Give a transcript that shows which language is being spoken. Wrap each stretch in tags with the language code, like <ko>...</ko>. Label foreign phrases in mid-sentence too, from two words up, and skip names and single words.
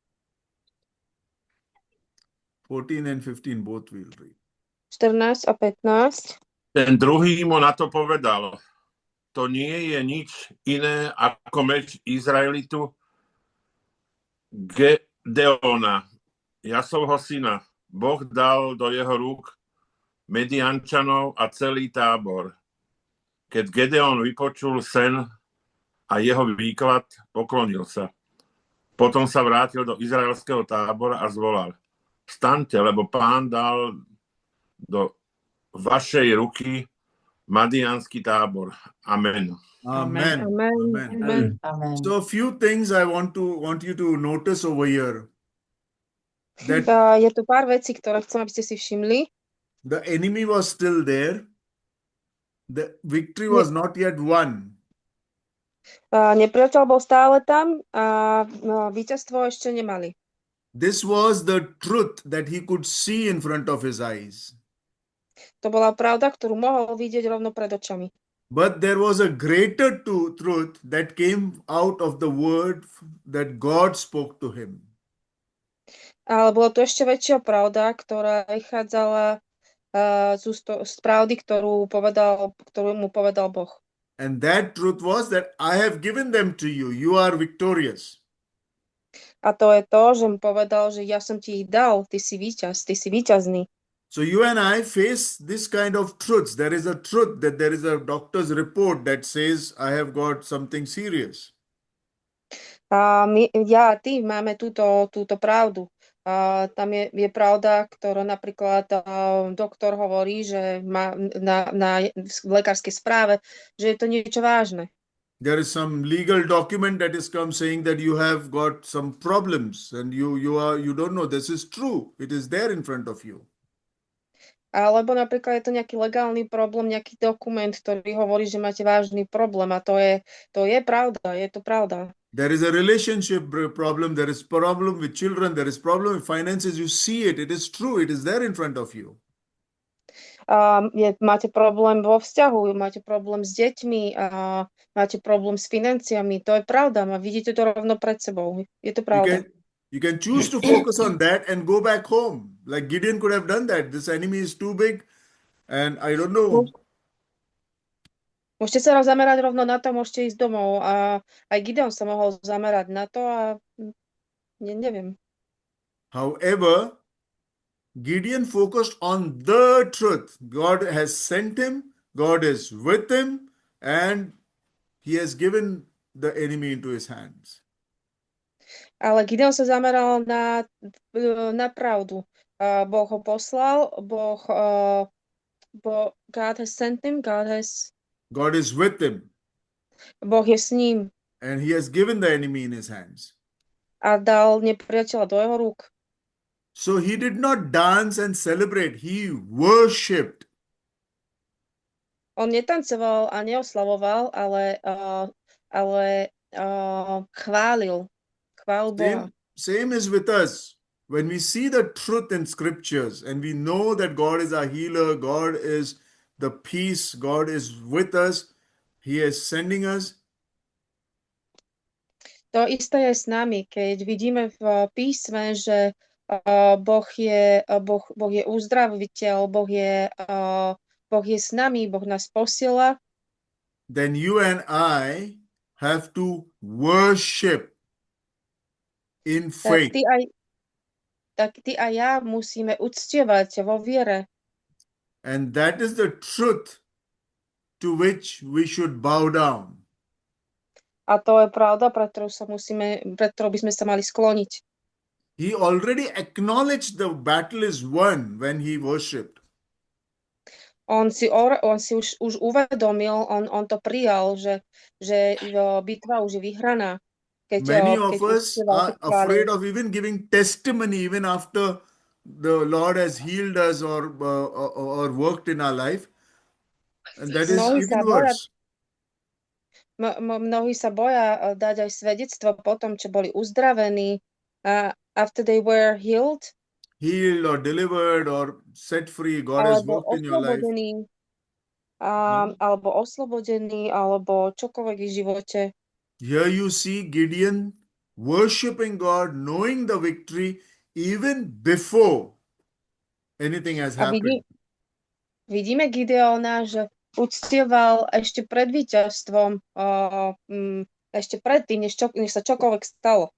<en>14 and 15, both we'll read.</en> <sk>14 a 15. Ten druhý mu na to povedal: to nie je nič iné ako meč Izraelitu Gedeona, Jasovho syna. Boh dal do jeho rúk Mediančanov a celý tábor. Keď Gedeon vypočul sen a jeho výklad, poklonil sa. Potom sa vrátil do izraelského tábora a zvolal: Vstaňte, lebo Pán dal do vašej ruky Madianský tábor. Amen. Amen. Amen. Amen. Amen. Amen.</sk> <en>So a few things I want you to notice over here. That</en> <sk>Je tu pár vecí, ktoré chcem, aby ste si všimli.</sk> <en>The enemy was still there. The victory was not yet won.</en> <sk>Nepriateľ bol stále tam a víťazstvo ešte nemali.</sk> <en>This was the truth that he could see in front of his eyes.</en> <sk>To bola pravda, ktorú mohol vidieť rovno pred očami.</sk> <en>But there was a greater truth that came out of the word that God spoke to him.</en> <sk>Ale bola to ešte väčšia pravda, ktorá vychádzala z pravdy, ktorú mu povedal Boh.</sk> <en>And that truth was that I have given them to you. You are victorious.</en> <sk>A to je to, že mu povedal, že ja som ti ich dal, ty si víťaz, ty si víťazný.</sk> <en>So you and I face this kind of truths. There is a truth that there is a doctor's report that says I have got something serious.</en> <sk>A ja a ty máme túto pravdu. Tam je pravda, ktorá napríklad doktor hovorí, že má v lekárskej správe, že je to niečo vážne.</sk> <en>There is some legal document that is come saying that you have got some problems and you don't know this is true. It is there in front of you.</en> <sk>Alebo napríklad je to nejaký legálny problém, nejaký dokument, ktorý hovorí, že máte vážny problém a to je pravda, je to pravda.</sk> <en>There is a relationship problem, there is problem with children, there is problem with finances. You see it, it is true, it is there in front of you.</en> <sk>Máte problém vo vzťahu, máte problém s deťmi, máte problém s financiami, to je pravda, vidíte to rovno pred sebou, je to pravda.</sk> <en>You can choose to focus on that and go back home. Like Gideon could have done that. This enemy is too big and I don't know.</en> <sk>Môžete sa zamerať rovno na to, môžete ísť domov a aj Gideon sa mohol zamerať na to a neviem.</sk> <en>However, Gideon focused on the truth. God has sent him, God is with him, and he has given the enemy into his hands.</en> <sk>Ale Gideon sa zameral na pravdu. Boh ho poslal,</sk> <en>God has sent him, God is with him.</en> <sk>Boh je s ním.</sk> <en>And he has given the enemy in his hands.</en> <sk>A dal nepriateľa do jeho rúk.</sk> <en>So he did not dance and celebrate, he worshipped.</en> <sk>On netancoval a neoslavoval, ale chválil. Chvál Boha.</sk> <en>Same is with us. When we see the truth in scriptures and we know that God is our healer, God is the peace, God is with us, he is sending us.</en> <sk>To isté je s nami, keď vidíme v písme, že Boh je uzdraviteľ, Boh je s nami, Boh nás posiela.</sk> <en>Then you and I have to worship in faith.</en> <sk>Tak ty a ja musíme uctievať vo viere.</sk> <en>And that is the truth to which we should bow down.</en> <sk>A to je pravda, pre ktorú by sme sa mali skloniť.</sk> <en>He already acknowledged the battle is won when he worshipped.</en> <sk>On si už uvedomil, on to prijal, že bitva už je vyhraná.</sk> <en>Many of us are afraid of even giving testimony even after the Lord has healed us or worked in our life. And that is even worse.</en> <sk>Mnohí sa boja dať aj svedectvo po tom, čo boli uzdravení,</sk> <en>after they were healed or delivered or set free. God has worked in your life.</en> <sk>Alebo oslobodení, alebo čokoľvek v živote.</sk> <en>Here you see Gideon worshiping God, knowing the victory even before anything has happened.</en> <sk>Vidíme Gideona, že uctieval ešte pred víťazstvom, ešte predtým, než sa čokoľvek stalo.</sk>